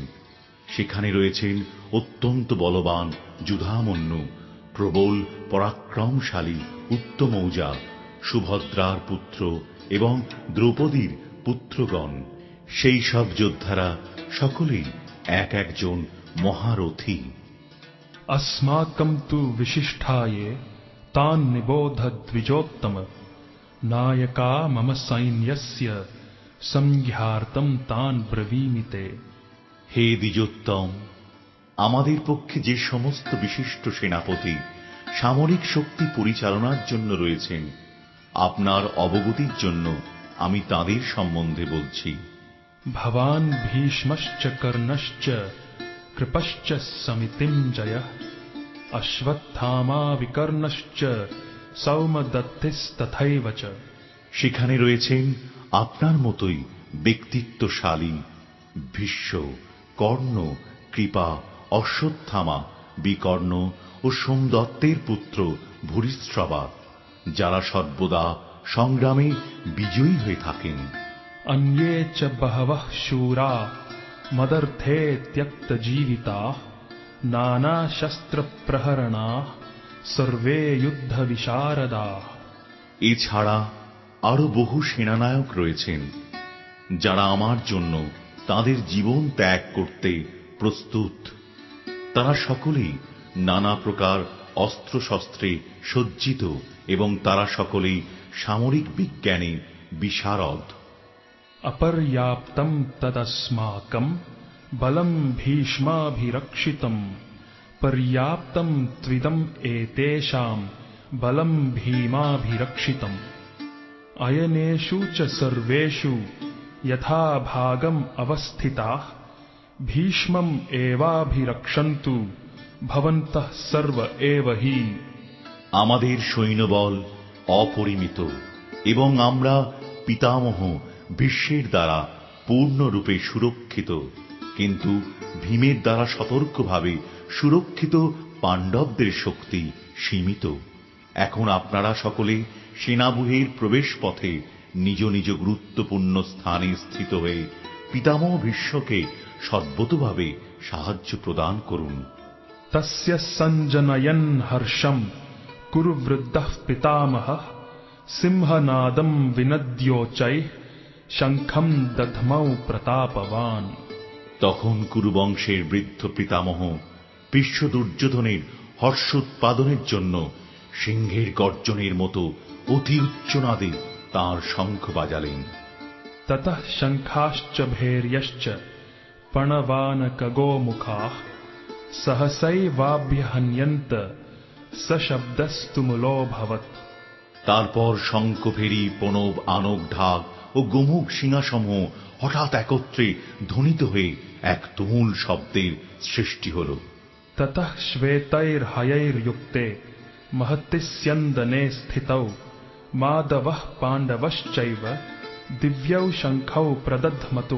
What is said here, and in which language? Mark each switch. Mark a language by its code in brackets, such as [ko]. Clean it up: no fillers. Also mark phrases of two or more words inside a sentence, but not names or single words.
[bn] সেখানে রয়েছেন অত্যন্ত বলবান যুধামন্যু, প্রবল পরাক্রমশালী উত্তমৌজা, সুভদ্রার পুত্র এবং দ্রৌপদীর পুত্রগণ। সেই সব যোদ্ধারা সকলেই এক একজন মহারথী। [sa] अस्माकं तु विशिष्टाये तान् निबोध द्विजोत्तम नायका मम सैन्यस्य संज्ञार्थं तान् ब्रवीमि ते। [bn] হে দ্বিজোত্তম, আমাদের পক্ষে যে সমস্ত বিশিষ্ট সেনাপতি সামরিক শক্তি পরিচালনার জন্য রয়েছেন, আপনার অবগতির জন্য আমি তাঁদের সম্বন্ধে বলছি। [sa] भवान् भीष्मश्च कर्णश्च कृपश्च समितिञ्जयः अश्वत्थामा विकर्णश्च सौमदत्तिस्तथैव च। [bn] সেখানে রয়েছেন আপনার মতোই ব্যক্তিত্বশালী ভীষ্ম, কর্ণ, কৃপা, অশ্বত্থামা, বিকর্ণ ও সোমদত্তের পুত্র ভূরিশ্রবা, যারা সর্বদা সংগ্রামে বিজয়ী হয়ে থাকেন। [sa] अन्ये च बहवः शूरा मदर्थे त्यक्तजीविताः नानाशस्त्रप्रहरणाः सर्वे युद्धविशारदाः। [bn] এছাড়া আরো বহু সেনানায়ক রয়েছেন, যারা আমার জন্য তাদের জীবন ত্যাগ করতে প্রস্তুত। তারা সকলেই নানা প্রকার অস্ত্রশস্ত্রে সজ্জিত এবং তারা সকলেই সামরিক বিজ্ঞানে বিশারদ। [sa] अपर्याप्तं तदस्माकं बलं भीष्माभिरक्षितं पर्याप्तं त्विदं एतेषां बलं भीमाभिरक्षितम्। अयनेषु च सर्वेषु यथा भागम् अवस्थिताः भीष्मम् एवाभिरक्षन्तु भवन्तः सर्व एव हि। [bn] আমাদের সৈন্যবল অপরিমিত এবং আমরা পিতামহ ভীষ্মের দ্বারা পূর্ণরূপে সুরক্ষিত, কিন্তু ভীমের দ্বারা সতর্কভাবে সুরক্ষিত পাণ্ডবদের শক্তি সীমিত। এখন আপনারা সকলে সেনাব্যূহের প্রবেশ পথে নিজ নিজ গুরুত্বপূর্ণ স্থানে স্থিত হয়ে পিতামহ ভীষ্মকে সর্বতোভাবে সাহায্য প্রদান করুন। [sa] तस्य सञ्जनयन् हर्षम् कुरु वृद्धः पितामहः सिंहनादम् विनद्योच्चैः शङ्खम् दध्मौ प्रतापवान्। [bn] তখন কুরুবংশের বৃদ্ধ পিতামহ ভীষ্ম দুর্যোধনের হর্ষ উৎপাদনের জন্য সিংহের গর্জনের মতো অতি উচ্চনাদে তাঁর শঙ্খ বাজালেন। [sa] ततः शङ्खाश्च भैर्यश्च पणवानकगोमुखाः सहसैवाभ्यहन्यन्त सशब्दस्तुमुलोऽभवत्। [bn] তারপর শঙ্খভেরী প্রণব আনক ঢাক ও গোমুখ সিংহাসমূহ হঠাৎ একত্রে ধ্বনিত হয়ে এক তুমুল শব্দের সৃষ্টি হল। [sa] ततः श्वेतैर्हयैर्युक्ते महति स्यन्दने स्थितौ माधवः पाण्डवश्चैव दिव्यौ शङ्खौ प्रदध्मतुः।